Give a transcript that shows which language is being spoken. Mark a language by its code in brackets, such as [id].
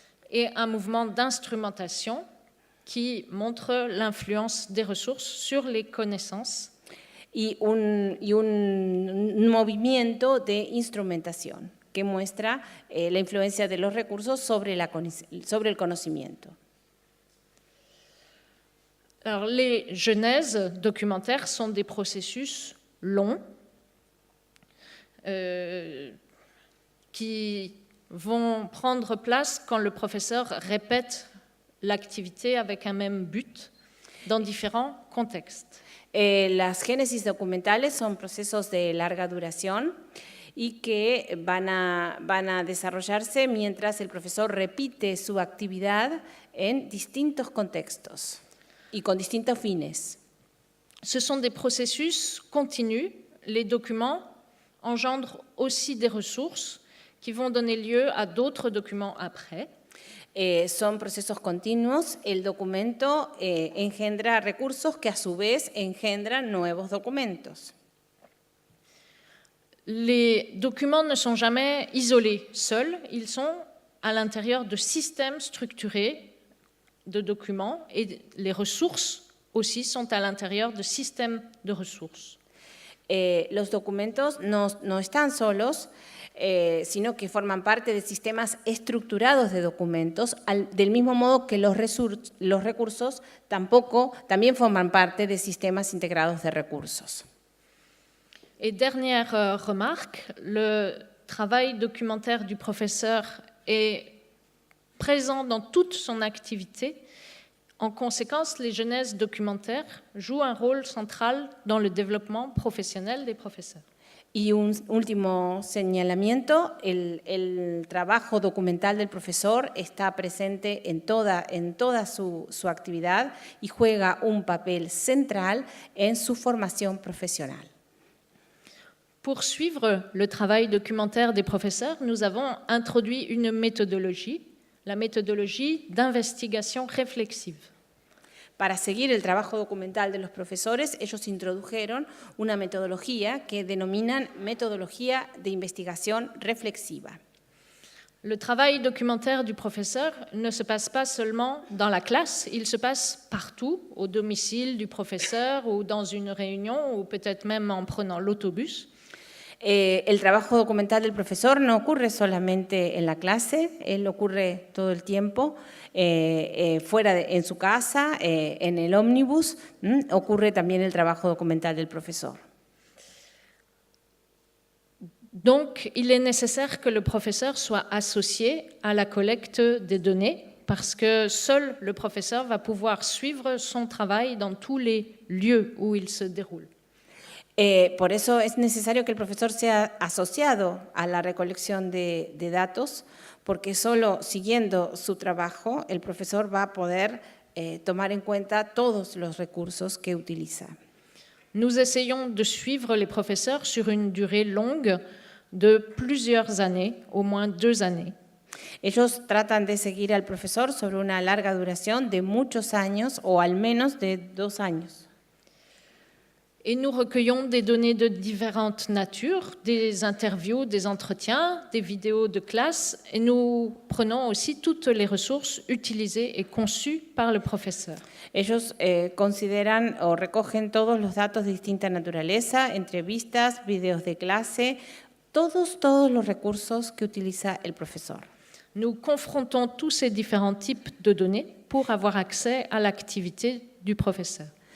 [fr] et un mouvement d'instrumentation qui montre l'influence des ressources sur les connaissances. [es] y un movimiento de instrumentación que muestra la influencia de los recursos sobre el conocimiento. [fr] Alors, les genèses documentaires sont des processus longs qui vont prendre place quand le professeur répète l'activité avec un même but dans différents contextes. [es] Las génesis documentales son procesos de larga duración y que van a desarrollarse mientras el profesor repite su actividad en distintos contextos y con distintos fines. [fr] Ce sont des processus continus. Les documents engendrent aussi des ressources qui vont donner lieu à d'autres documents après. [es] Son procesos continuos. El documento engendra recursos que a su vez engendran nuevos documentos. [fr] Les documents ne sont jamais isolés, seuls. Ils sont à l'intérieur de systèmes structurés de documents et les ressources aussi sont à l'intérieur de systèmes de ressources. [es] Los documentos no están solos, sino que forman parte de sistemas estructurados de documentos, del mismo modo que los recursos también forman parte de sistemas integrados de recursos. [fr] Et dernière remarque, le travail documentaire du professeur est présent dans toute son activité. En conséquence, les genèses documentaires jouent un rôle central dans le développement professionnel des professeurs. [es] Y un último señalamiento, el trabajo documental del profesor está presente en toda su actividad y juega un papel central en su formación profesional. [fr] Pour suivre le travail documentaire des professeurs, nous avons introduit une méthodologie, la méthodologie d'investigation réflexive. [es] Para seguir el trabajo documental de los profesores, ellos introdujeron una metodología que denominan metodología de investigación reflexiva. [fr] Le travail documentaire du professeur ne se passe pas seulement dans la classe, il se passe partout, au domicile du professeur ou dans une réunion ou peut-être même en prenant l'autobus. [es] El trabajo documental del profesor no ocurre solamente en la clase, él ocurre todo el tiempo, fuera en su casa, en el ómnibus, ocurre también el trabajo documental del profesor. [fr] Donc, il est nécessaire que le professeur soit associé à la collecte des données parce que seul le professeur va pouvoir suivre son travail dans tous les lieux où il se déroule. [es] Por eso es necesario que el profesor sea asociado a la recolección de datos, porque solo siguiendo su trabajo el profesor va a poder tomar en cuenta todos los recursos que utiliza. [fr] Nous essayons de suivre les professeurs sur une durée longue de plusieurs années, au moins 2 années. [es] Ellos tratan de seguir al profesor sobre una larga duración de muchos años o al menos de 2 años. [fr] Et nous recueillons des données de différentes natures, des interviews, des entretiens, des vidéos de classe, et nous prenons aussi toutes les ressources utilisées et conçues par le professeur. [es] Ellos consideran o recogen todos los datos de distinta naturaleza, entrevistas, videos de clase, todos los recursos que utiliza el profesor. [fr] Nous confrontons tous ces différents types de données pour avoir accès à l'activité du professeur.